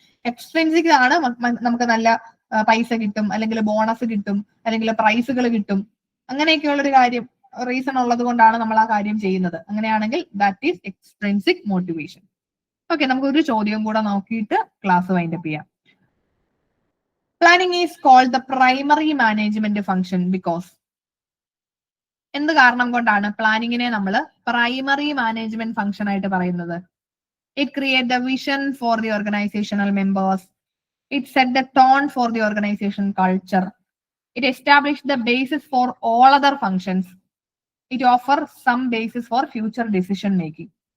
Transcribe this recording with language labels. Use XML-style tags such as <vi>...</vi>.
<ml>Extrinsic ആണ് നമുക്ക് നല്ല പൈസ കിട്ടും, അല്ലെങ്കിൽ ബോണസ് കിട്ടും, അല്ലെങ്കിൽ പ്രൈസുകൾ കിട്ടും, അങ്ങനെയൊക്കെയുള്ള ഒരു കാര്യം റീസൺ ഉള്ളത് കൊണ്ടാണ് നമ്മൾ ആ കാര്യം ചെയ്യുന്നത്. അങ്ങനെയാണെങ്കിൽ</ml> <en>That is extrinsic motivation.</en> <ml>Okay, നമുക്ക് ഒരു ചോദ്യം കൂടെ നോക്കിയിട്ട് ക്ലാസ് വൈൻഡപ്പ് ചെയ്യാം.</ml> <en>Planning is called the primary management function because</en> <ml>എന്ത് കാരണം കൊണ്ടാണ് പ്ലാനിങ്ങിനെ നമ്മൾ പ്രൈമറി മാനേജ്മെന്റ് ഫംഗ്ഷൻ ആയിട്ട് പറയുന്നത്?</ml> <en>It create the vision for the organizational members, it set the tone for the organization culture, it establish the basis for all other functions, it offer some basis for future decision making.</en>